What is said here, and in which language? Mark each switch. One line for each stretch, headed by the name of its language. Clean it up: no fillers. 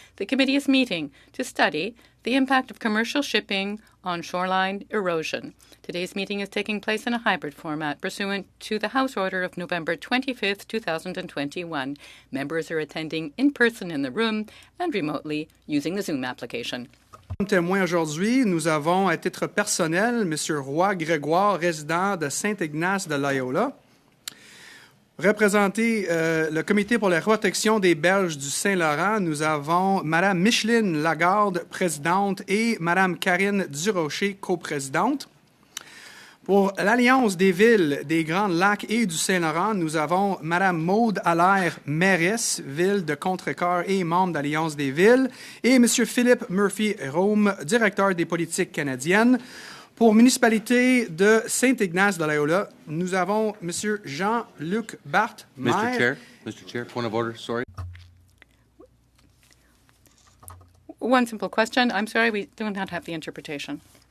English: The committee is meeting to study the impact of commercial shipping on shoreline erosion. Today's meeting is taking place in a hybrid format pursuant to the House Order of November 25, 2021. Members are attending in person in the room and remotely using the Zoom application.
French: Comme témoin aujourd'hui, nous avons à titre personnel M. Roy Grégoire, résident de Saint-Ignace de Loyola. Représenter le Comité pour la protection des berges du Saint-Laurent, nous avons Mme Micheline Lagarde, présidente, et Mme Karine Durocher, coprésidente. Pour l'Alliance des villes des Grands Lacs et du Saint-Laurent, nous avons Mme Maude Allaire, mairesse, ville de Contrecoeur et membre d'Alliance des villes, et M. Philippe Murphy-Rome, directeur des politiques canadiennes. Pour municipalité de Saint-Ignace de Loyola, nous avons M. Jean-Luc Barthes, maire.
English: Mr. Chair, point of order, sorry. One simple question. I'm sorry, we do not have the interpretation.